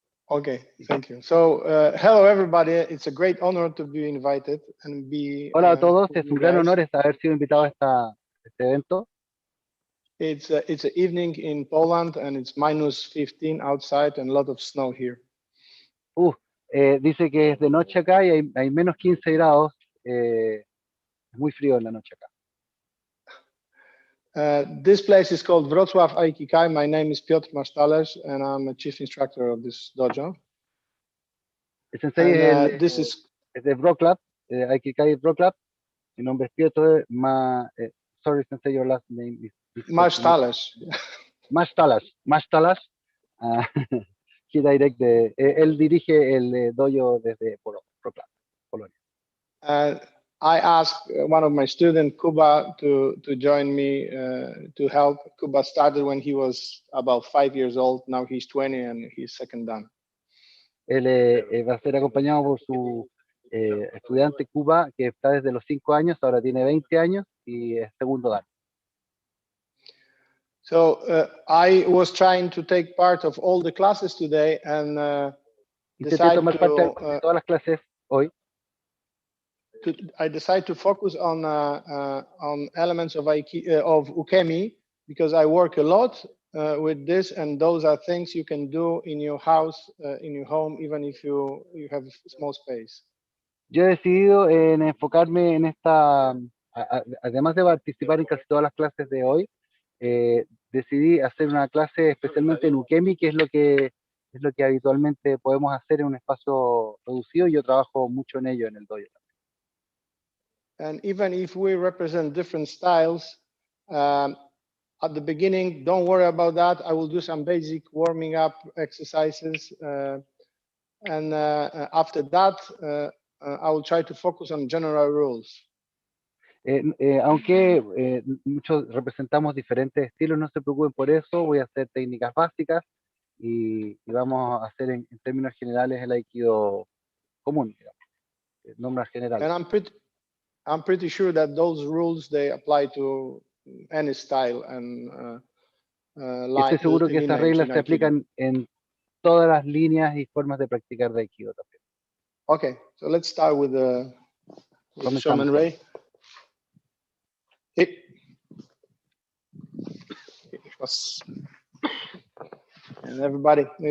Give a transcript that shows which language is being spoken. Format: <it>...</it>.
<en>Okay. Thank you. So, hello, everybody. It's a great honor to be invited and be.</en> <es>Hola a todos.</es> <en>with</en> <es>Es un</es> <en>you</en> <es>gran</es> <en>guys.</en> <es>honor haber sido invitado a este evento.</es> <en>It's an evening in Poland, and it's -15 outside and a lot of snow here.</en> <es>Dice que es de noche acá y hay menos 15 grados. Es muy frío en la noche acá.</es> <en>This place is called Wrocław Aikikai. My name is Piotr Mastalerz, and I'm a chief instructor of this dojo.</en> <es>El sensei</es> <en>And, this is</en> <es>es de Wrocław, Aikikai Wrocław. Mi nombre es Piotr</es> <en>sorry, Sensei, your last name is Mastalerz.</en> <es>Mastalerz.</es> <en>He direct</en> <es>él dirige el dojo desde Wrocław, Polonia.</es> <en>I asked one of my students, Kuba, to join me to help. Kuba started when he was about 5 years old. Now he's 20 and he's second dan.</en> <es>Él va a ser acompañado por su estudiante Cuba, que está desde los 5 años, ahora tiene 20 años y es segundo dan.</es> <en>So I was trying to take part of all the classes today and</en> <es>Intenté tomar parte de todas las clases hoy.</es> <en>I decided to focus on elements of ukemi because I work a lot with this, and those are things you can do in your house, in your home, even if you have a small space.</en> <es>Yo he decidido en enfocarme en esta, además de participar en casi todas las clases de hoy, decidí hacer una clase especialmente en ukemi, que es lo que habitualmente podemos hacer en un espacio reducido, y yo trabajo mucho en ello en el dojo.</es> <en>And even if we represent different styles, at the beginning, don't worry about that. I will do some basic warming up exercises. And after that, I will try to focus on general rules.</en> <es>Aunque muchos representamos diferentes estilos, no se preocupen por eso. Voy a hacer técnicas básicas y vamos a hacer en términos generales el aikido común, digamos, nombres generales.</es> <en>And I'm pretty sure that those rules they apply to any style and</en> <es>Estoy seguro que estas reglas se aplican en todas las líneas y formas de practicar de aikido también.</es> <en>Okay, so let's start with the Shaman Ray. And everybody,</en>